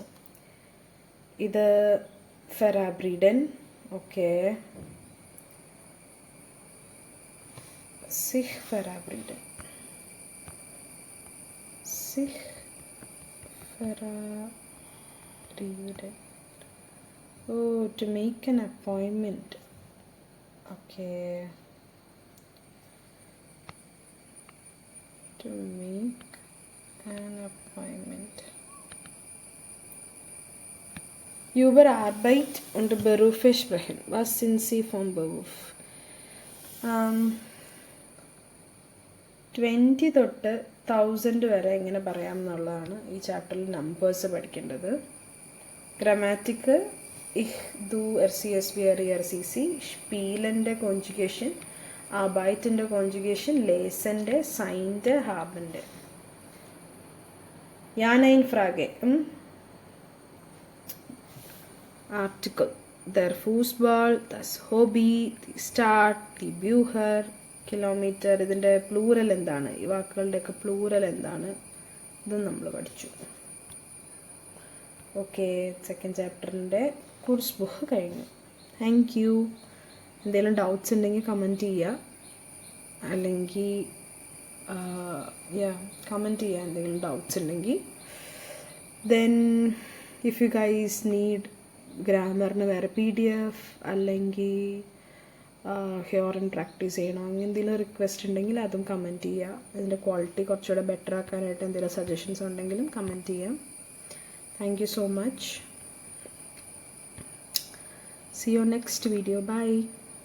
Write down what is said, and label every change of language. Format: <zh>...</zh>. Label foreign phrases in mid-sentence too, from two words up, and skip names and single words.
<ml>ഇത് ഫെറാബ്രിഡൻ.</ml> <de>ഓക്കെ, sich verabreden, sich verabreden.</de> <en>Oh, to make an appointment. Okay. To make an appointment.</en> <de>Über Arbeit und Berufe sprechen. Was sind Sie vom Beruf?</de> <ml>20 തൊട്ട് 1000 വരെ എങ്ങനെ പറയാം എന്നുള്ളതാണ് ഈ ചാപ്റ്ററിൽ നമ്പേഴ്സ് പഠിക്കേണ്ടത്.</ml> <de>ഗ്രാമാറ്റിക് ich, du, RCS, wir, RCC, spielende Konjugation, arbeitende Konjugation, lesende, seiende, habende. Ja, nein, Frage. Article. Der Fußball, das Hobby, die Stadt, die Bücher, Kilometer.</de> <ml>ഇതിൻ്റെ പ്ലൂറൽ എന്താണ്, ഈ വാക്കുകളുടെയൊക്കെ പ്ലൂറൽ എന്താണ്, ഇതും നമ്മൾ പഠിച്ചു. ഓക്കെ, സെക്കൻഡ് ചാപ്റ്ററിൻ്റെ കോഴ്സ് ബുക്ക് കഴിഞ്ഞു.</ml> <en>Thank you.</en> <ml>എന്തെങ്കിലും ഡൗട്ട്സ് ഉണ്ടെങ്കിൽ കമൻറ്റ് ചെയ്യുക, അല്ലെങ്കിൽ കമൻറ്റ് ചെയ്യുക എന്തെങ്കിലും ഡൗട്ട്സ് ഉണ്ടെങ്കിൽ.</ml> <en>then if you guys need</en> <ml>ഗ്രാമറിന് വേറെ PDF അല്ലെങ്കിൽ ഹ്യോറൻ പ്രാക്ടീസ് ചെയ്യണം, അങ്ങനെ എന്തെങ്കിലും റിക്വസ്റ്റ് ഉണ്ടെങ്കിൽ അതും കമൻറ്റ് ചെയ്യുക. അതിൻ്റെ ക്വാളിറ്റി കുറച്ചുകൂടെ ബെറ്റർ ആക്കാനായിട്ട് എന്തെങ്കിലും സജഷൻസ് ഉണ്ടെങ്കിലും കമൻറ്റ് ചെയ്യാം.</ml> <en>Thank you so much. See you next video. Bye.</en>